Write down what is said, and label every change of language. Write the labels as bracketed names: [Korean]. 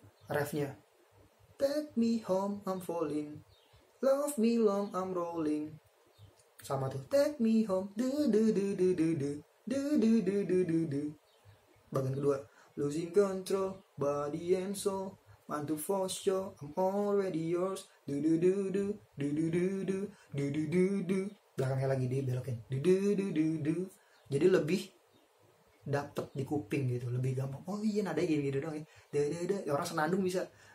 [Indonesian] Refnya, [English] take me home I'm falling, love me long I'm rolling. [Indonesian] Sama tuh, [English] take me home, du du du du du du du du du du du du. [Indonesian] Bagian kedua, [English] losing control, body and soul, want to force you, I'm already yours, du du du du du du du du du du du du. [Indonesian] Belakangnya lagi dibelokin, du du du du du. Jadi lebih dapet di kuping gitu, lebih gampang. Oh iya, nadanya gini-gini doang ya. Ya orang senandung bisa.